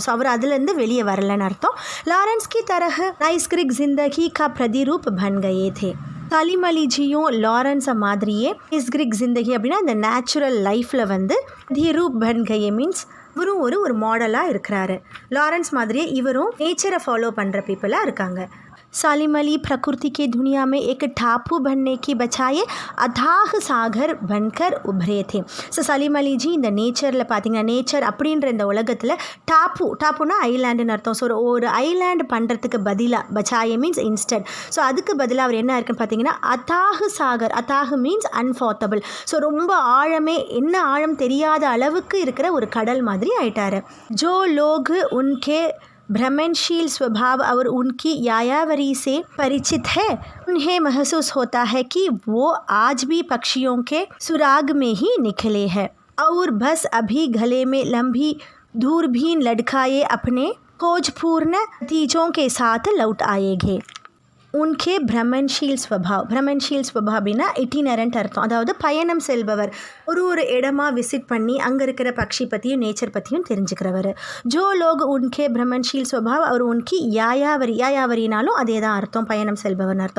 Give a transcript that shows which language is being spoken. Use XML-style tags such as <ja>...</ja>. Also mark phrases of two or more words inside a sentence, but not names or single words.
<ta>ஸோ அவர் அதுலேருந்து வெளியே வரலைன்னு அர்த்தம்.</ta> <hi>लॉरेंस की तरह नैसर्गिक ज़िंदगी का प्रतिरूप बन गए थे.</hi> <ta>சாலிம் அலி ஜியும் லாரன்ஸை மாதிரியே</ta> <hi>नैसर्गिक ज़िंदगी</hi> <ta>அப்படின்னா இந்த</ta> <en>natural life</en> <ta>வந்து</ta> <hi>प्रतिरूप बन गए</hi> <ta>மீன்ஸ் இவரும் ஒரு மாடலாக இருக்கிறாரு. லாரன்ஸ் மாதிரியே இவரும் நேச்சரை ஃபாலோ பண்ணுற பீப்புளாக இருக்காங்க.</ta> <hi>सालिम अली प्रकृति की दुनिया में एक टापू बनने की बजाय अथाह सागर बनकर उभरे थे.</hi> <ta>ஸோ சலீம் அலி ஜி இந்த நேச்சரில் பார்த்தீங்கன்னா நேச்சர் அப்படின்ற இந்த உலகத்தில் டாப்புனா ஐலாண்டுன்னு அர்த்தம். ஸோ ஒரு ஐலாண்டு பண்ணுறதுக்கு பதிலாக பச்சாயே மீன்ஸ் இன்ஸ்டன்ட், ஸோ அதுக்கு பதிலாக அவர் என்ன இருக்குன்னு பார்த்தீங்கன்னா</ta> <hi>अथाह सागर,</hi> <ta>அத்தாஹு மீன்ஸ் அன்ஃபார்த்தபிள், ஸோ ரொம்ப என்ன ஆழம் தெரியாத அளவுக்கு இருக்கிற ஒரு கடல் மாதிரி ஆயிட்டார்.</ta> <hi>जो लोग उनके भ्रमणशील स्वभाव और उनकी यायावरी से परिचित है उन्हें महसूस होता है कि वो आज भी पक्षियों के सुराग में ही निकले हैं और बस अभी गले में लंबी दूरबीन लटकाए अपने खोजपूर्ण नतीजों के साथ लौट आएंगे. उनके भ्रमणशील स्वभाव</hi> <ta>அப்படின்னா இட்டினரண்ட் அர்த்தம். அதாவது பயணம் செல்பவர், ஒரு இடமா விசிட் பண்ணி அங்கே இருக்கிற பக்ஷி பற்றியும் நேச்சர் பற்றியும் தெரிஞ்சுக்கிறவர்.</ta> <hi>जो लोग उनके भ्रमणशील स्वभाव और उनकी</hi> <ta>யாயாவரினாலும் அதே தான் அர்த்தம், பயணம் செல்பவர்னு அர்த்தம்.</ta>